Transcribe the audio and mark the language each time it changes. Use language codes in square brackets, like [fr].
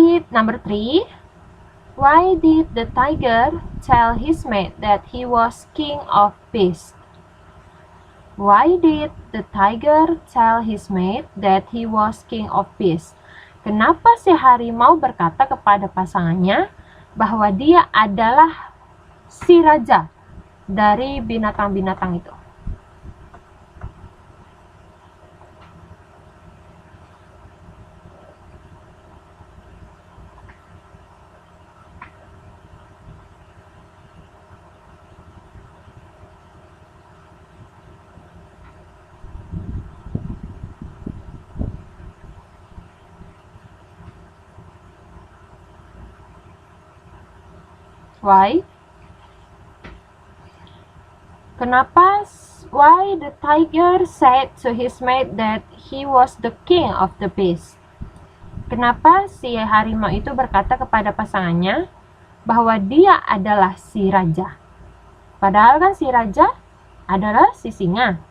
[en] Number 3. Why did the tiger tell his mate that he was king of beasts? Why did the tiger tell his mate that he was king of beasts? [id] Kenapa si harimau berkata kepada pasangannya bahwa dia adalah si raja dari binatang-binatang itu? [en] Why? [id] Kenapa? [en] Why the tiger said to his mate that he was the king of the beast? [id] Kenapa si harimau itu berkata kepada pasangannya bahwa dia adalah si raja? Padahal kan si raja adalah si singa.